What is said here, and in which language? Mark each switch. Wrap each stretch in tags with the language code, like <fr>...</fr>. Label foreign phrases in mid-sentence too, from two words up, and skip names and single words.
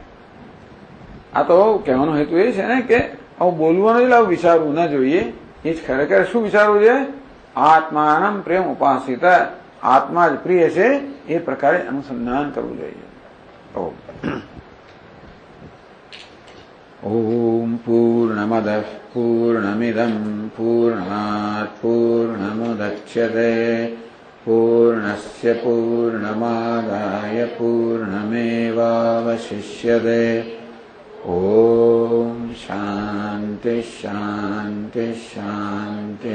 <gu>આ તો કહેવાનો હેતુ એ છે ને કે આવું બોલવાનું એટલે આવું વિચારવું ના જોઈએ. એ જ ખરેખર શું વિચારવું છે?</gu> <sa>આત્માનમ પ્રેમ ઉપાસિત,</sa> <gu>આત્મા જ પ્રિય છે એ પ્રકારે અનુસંધાન કરવું જોઈએ.</gu> <sa>ॐ पूर्णमदः पूर्णमिदं पूर्णात् पूर्णमुदच्यते पूर्णस्य पूर्णमादाय पूर्णमेवावशिष्यते। ॐ शान्ति शान्ति शान्तिः।</sa>